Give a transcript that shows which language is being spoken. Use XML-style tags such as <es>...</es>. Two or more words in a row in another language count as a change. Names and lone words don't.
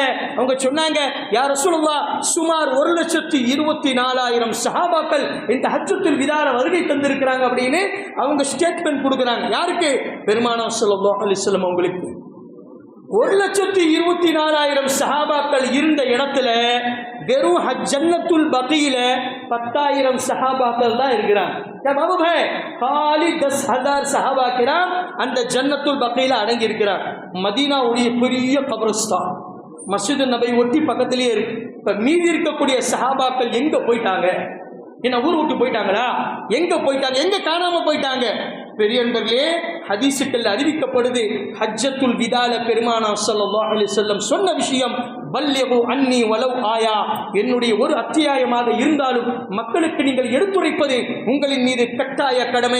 <ta>அவங்க சொன்னாங்க,</ta> <ar>يا رسول الله,</ar> <ta>சுமார் 1,24,000 சஹாபாக்கள் இந்த ஹஜ்ஜத்துல் விதால வருகை தந்திருக்கிறாங்க அப்படின்னு அவங்க ஸ்டேட்மெண்ட் கொடுக்குறாங்க. யாருக்கு? பெருமானார்</ta> <ar>صلى الله عليه وسلم</ar> <ta>அவங்களுக்கு. 1,24,000 சஹாபாக்கள் இருந்த இடத்துல வெறும் ஜன்னத்துல் பகீல 10,000 சஹாபாக்கள் தான் இருக்கிறாங்க.</ta> <hi>बाबू भाई खाली</hi> <ta>10,000</ta> <ar>صحابة كرام</ar> <ta>அந்த ஜன்னத்துல் பகீல அடங்கி இருக்கிறார். மதீனாவுடைய பெரிய கபர்ஸ்தான் மஸ்ஜித் நபவி ஒட்டி பக்கத்திலேயே இருக்கு. இப்ப மீதி இருக்கக்கூடிய சஹாபாக்கள் எங்க போயிட்டாங்க? என்ன ஊர் விட்டு போயிட்டாங்களா? எங்க போயிட்டாங்க? எங்க காணாம போயிட்டாங்க? பெரியவர்களே, ஹதீஸுக்கள் அறிவிக்கப்படுது, ஹஜ்ஜத்துல் விதால பெருமானார்</ta> <ar>صلى الله عليه وسلم</ar> <ta>சொன்ன விஷயம்,</ta> <ar>بلغوا عني ولو آية,</ar> <ta>என்னுடைய ஒரு அத்தியாயமாக இருந்தாலும் மக்களுக்கு நீங்கள் எடுத்துரைப்பது உங்களின் மீது கட்டாய கடமை.</ta>